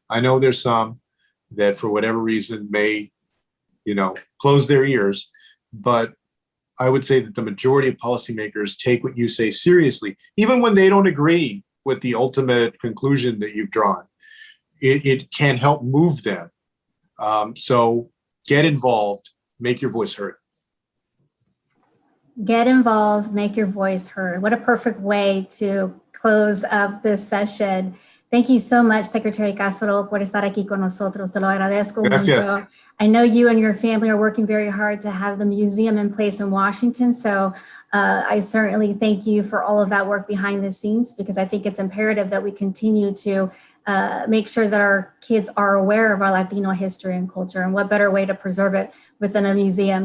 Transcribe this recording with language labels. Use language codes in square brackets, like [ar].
[en] I know there's some that for whatever reason may, close their ears, but I would say that the majority of policymakers take what you say seriously, even when they don't agree with the ultimate conclusion that you've drawn. It can help move them. So get involved, make your voice heard. Get involved, make your voice heard. What a perfect way to close up this session. Thank you so much, Secretary Castro, [es] por estar aquí con nosotros. Te lo agradezco mucho. [en] I know you and your family are working very hard to have the museum in place in Washington. So I certainly thank you for all of that work behind the scenes, because I think it's imperative that we continue to make sure that our kids are aware of our Latino history and culture, and what better way to preserve it within a museum.